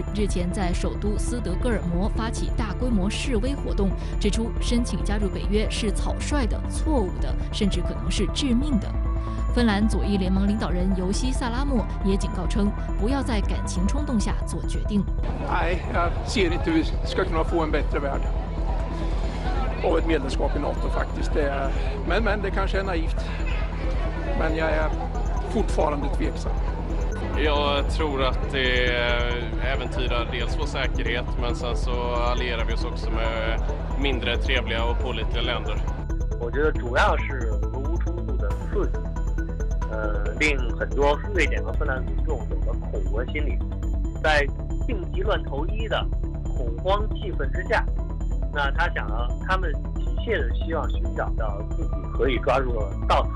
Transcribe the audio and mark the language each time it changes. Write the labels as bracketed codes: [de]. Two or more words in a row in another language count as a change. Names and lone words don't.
[zh] 日前在首都斯德哥尔摩发起大规模示威活动，指出申请加入北约是草率的、错误的，甚至可能是致命的。芬兰左翼联盟领导人尤西·萨拉莫也警告称，不要在感情冲动下做决定。 [sv] Nej, jag ser inte hur vi ska kunna få en bättre värld av ett medlemskap i NATO faktiskt. Men det kanske är naivt. Men jag är fortfarande tveksam. Jag tror att det äventyrar dels vår säkerhet, men sen så allierar vi oss också med mindre trevliga och pålitliga länder. [zh] 我觉得主要是俄乌冲突的刺激，令很多瑞典和芬兰民众有了恐俄心理，在病急乱投医的恐慌气氛之下，那他们急切的希望寻找到自己可以抓住的稻草。